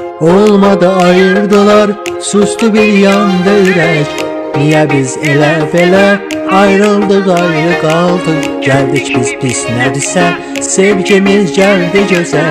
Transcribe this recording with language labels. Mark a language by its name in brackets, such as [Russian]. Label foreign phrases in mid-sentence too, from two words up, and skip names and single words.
[Turkish] Olmadı ayırdılar, sustu bir yanda ürək. Niye biz [Azerbaijani] elə belə [Turkish] ayrıldık, ayrı kaldık? Geldik biz pis nədirsə, sevgimiz geldi göze.